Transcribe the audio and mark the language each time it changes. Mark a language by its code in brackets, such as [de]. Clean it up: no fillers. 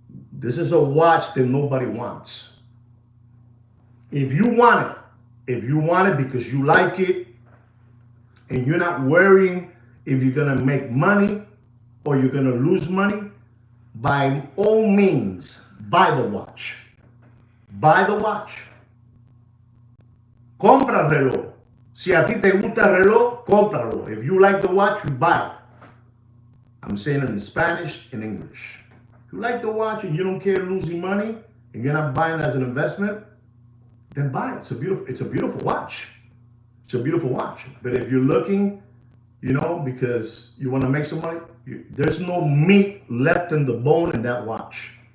[en] This is a watch that nobody wants. If you want it because you like it, and you're not worrying if you're gonna make money or you're gonna lose money, by all means, buy the watch. Buy the watch. [es] Compra el reloj. Si a ti te gusta el reloj, cómpralo. [en] If you like the watch, you buy it. I'm saying it in Spanish and English. If you like the watch and you don't care losing money and you're not buying it as an investment, then buy it. It's a beautiful watch. It's a beautiful watch. But if you're looking, you know, because you want to make some money, there's no meat left in the bone in that watch.